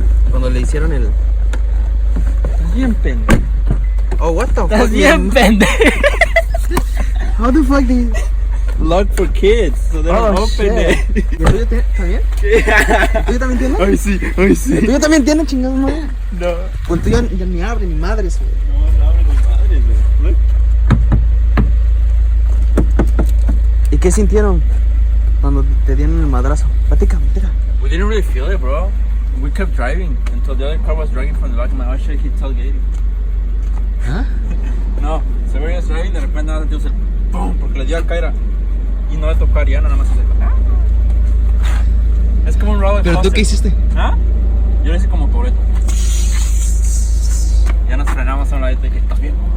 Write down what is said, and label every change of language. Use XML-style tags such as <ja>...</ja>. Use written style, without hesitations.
<es>Cuando le hicieron el... Estás bien pendejo.</es> <en>Oh, what the fuck?</en> <es>Estás bien pendejo.</es> <en>How the fuck did... Locked for kids, so they don't open it.</en> <es>¿Y el tuyo también? ¿El tuyo también tiene? Ay, sí. ¿El tuyo también tiene, chingados, madre? No. Pues el tuyo ya ni abre, ni madres, güey. No abre ni madre, güey.</es> <en>Look.</en> <es>¿Y qué sintieron cuando te dieron el madrazo? Platica.</es> <en>We didn't really feel it, bro. We kept driving until the other car was dragging from the back. My shit hit tailgating. ¿Ah?</en> <es>No, se veía driving, de repente nada más el ¡pum! Porque le dio al caer y no le tocó a Ariana, nada más se Es como un roller ¿Pero</es> <en>coaster.</en> <es>tú qué hiciste? ¿Ah? Yo le hice como Toretto. Ya nos frenamos a un ladito y dije, ¿estás bien?</es>